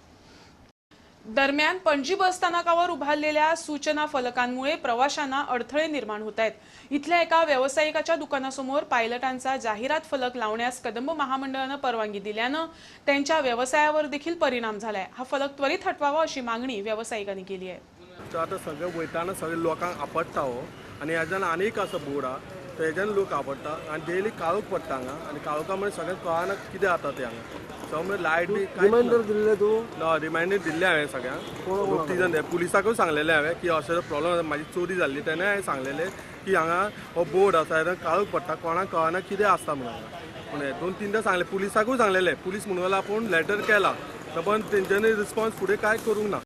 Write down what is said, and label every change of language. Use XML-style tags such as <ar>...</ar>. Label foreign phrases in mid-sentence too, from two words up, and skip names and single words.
<mr>दरम्यान पणजी बस स्थानकावर उभारलेल्या सूचना फलकांमुळे प्रवाशांना अडथळे निर्माण होत आहेत। इथल्या एका व्यावसायिकाच्या दुकानासमोर पायलटांचा जाहिरात फलक लावण्यास कदंब महामंडळानं परवानगी दिल्यानं त्यांच्या व्यवसायावर देखील परिणाम झालाय। हा फलक त्वरित हटवावा अशी मागणी व्यावसायिकांनी केली आहे।</mr> <kok>आता सगळे वयताना सगळे लोकांक आपडटा हो आनी हेच्यान आनीक असो बोर्ड आहा तो हेच्यान लोक आपडटा आनी डेली काळोख पडटा हांगा आनी काळोखा मुळे सगळ्यांक कळना कितें जाता तें हांगा सगळे लायट बी रिमाइंडर दिल्ले तूं रिमाइंडर दिल्ले हांवें सगळ्यांक 3 जण पुलिसाकूय सांगलेलें हांवें की अशें प्रॉब्लम जाता म्हाजी चोरी जाल्ली तेन्ना हांवें सांगलेलें की हांगा हो बोर्ड आसा हेच्यान काळोख पडटा कोणाक कळना कितें आसता म्हणून पूण 2-3दां सांगलें पुलिसाकूय सांगलेलें पुलीस म्हणून आपूण लेटर केला पण तेंच्यांनी रिस्पॉन्स फुडें कांय करूंक ना।</kok>